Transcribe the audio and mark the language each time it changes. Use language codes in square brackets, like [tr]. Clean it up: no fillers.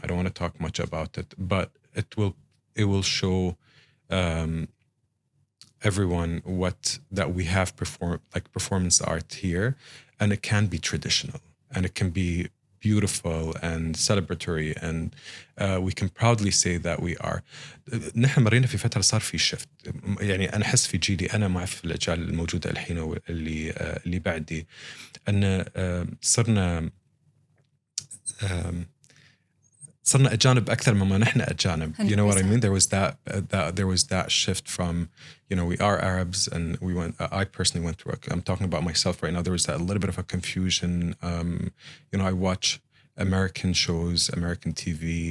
[en] I don't want to talk much about it, but it will show everyone that we have performance art here, and it can be traditional, and it can be beautiful and celebratory, and we can proudly say that we are. [ar] نحن مرينا في فترة صار في shift. يعني أنا أحس في جيلي، أنا ما أعرف الأجيال الموجودة الحين واللي بعدي، أن صرنا أجانب أكثر مما نحن أجانب. 100%. [en] You know what I mean? There was that shift from, we are Arabs, and I personally went through I'm talking about myself right now. There was that a little bit of a confusion. I watch American shows, American TV.